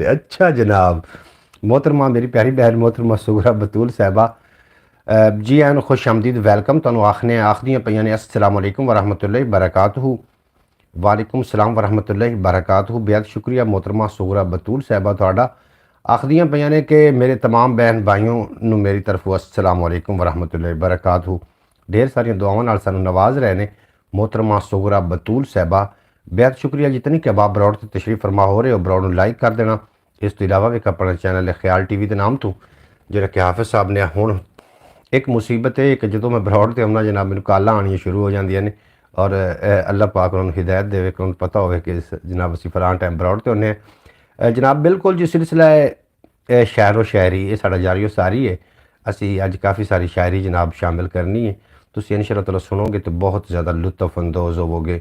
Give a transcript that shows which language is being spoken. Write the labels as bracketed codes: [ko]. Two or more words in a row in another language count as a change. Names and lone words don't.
[pa] اچھا جناب، محترمہ میری پیاری بہن محترمہ صغریٰ بتول صاحبہ جی آن خوش آمدید، ویلکم تہانوں آکھنے آکھدیاں پئیاں نے [ar] السلام علیکم ورحمة الله وبركاته. وعلیکم السلام ورحمة الله وبركاته, [pa] بے حد شکریہ محترمہ صغریٰ بتول صاحبہ تہاڈا. آکھدیاں پئیاں نے کہ میرے تمام بہن بھائیوں نوں میری طرفوں [ar] السلام علیکم ورحمة الله وبركاته. [pa] ڈھیر ساریاں دعاواں نال سانوں نواز رہے نے محترمہ صغریٰ بتول صاحبہ, بے حد شکریہ. [ur] جتنی کہ آپ بروڑ سے تشریف فرما ہو رہے ہو، بروڑ نوں لائک کر دینا. [pa] اس توں علاوہ بھی اپنا چینل ہے خیال ٹی وی دے نام توں، جیہڑا کہ حافظ صاحب نے ہن اک مصیبت ہے کہ جو میں بروڑ تے آؤنا جناب مینوں کالاں آنیاں شروع ہو جاندیاں نے اور اللہ پاک اونہاں نوں ہدایت دیوے کہ اونہاں نوں پتہ ہووے کہ جناب اسیں فلاں ٹائم بروڑ تے ہونے. جناب بالکل جو سلسلہ ہے شاعرو شاعری یہ ساڈا جاری ساری ہے. اسی اج کافی ساری شاعری جناب شامل کرنی ہے، تسیں [ar] إن شاء الله تعالى [pa] سنو گے تو بہت زیادہ لطف اندوز ہووو گے.